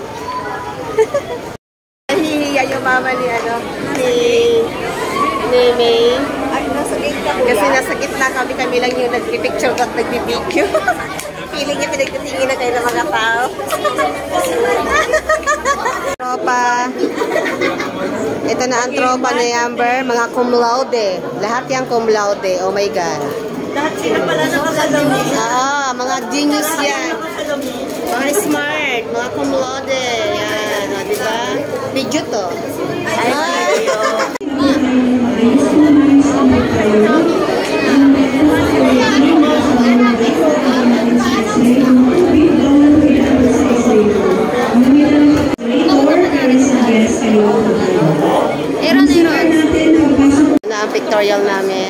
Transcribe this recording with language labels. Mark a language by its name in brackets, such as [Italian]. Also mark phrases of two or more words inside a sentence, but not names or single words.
[Filipino] Nahihiya yung mama ni, ni May. Kasi nasa gitna kami lang yung nagpipicture at nagbibideo. Feeling niya pinagtitingin na kayo ng mga tao. Tropa. Ito na ang tropa ni Amber. Mga cum laude. Lahat yung cum laude. [English] Oh my God. [Filipino] Lahat sila pala nakasalamin. Mga genius yan. Mga smart. Mga cum laude. Yan. O, diba? Video to. Na ang pictorial namin.